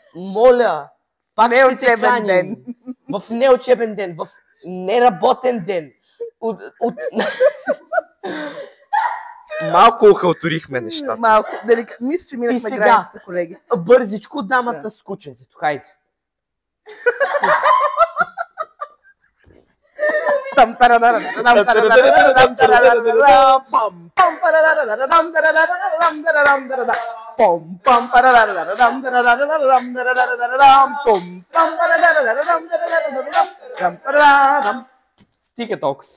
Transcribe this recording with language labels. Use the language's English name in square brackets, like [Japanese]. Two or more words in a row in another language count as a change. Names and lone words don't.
[Bulgarian] Моля, пак ще те Неучебен каним. ден. В неучебен ден, в неработен ден. Малко охалтурихме нещата. Малко, мисля, че И минахме сега. границата, колеги. Бързичко, дамата с кученцето. Хайде. Там парадарам, парадарам, парадарам, пам, пам, парадарам, парадарам, парадарам, парадарам, пом, пам, парадарам, парадарам, парадарам, пом, пам, парадарам, парадарам, парадарам. Стига толкова.